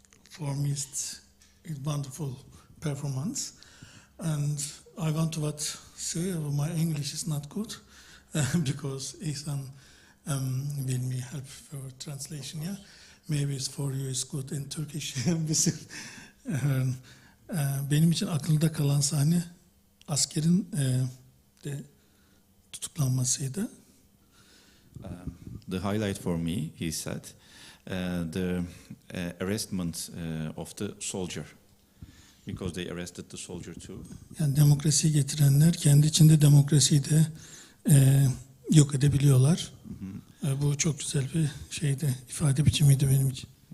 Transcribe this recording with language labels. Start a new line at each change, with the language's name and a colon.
English: For me, it's a wonderful performance. And I want to say my English is not good because Ihsan will me help for translation. Yeah, maybe it's for you it's good in Turkish.
Turkish: Benim için aklımda kalan sahne askerin tutuklanmasıydı.
English: The highlight for me, he said, the arrestment of the soldier, because they arrested the soldier too.
Turkish: Yani demokrasiyi getirenler kendi içinde demokrasiyi de yok edebiliyorlar. Bu çok güzel bir şeydi, ifade biçimiydi benim için.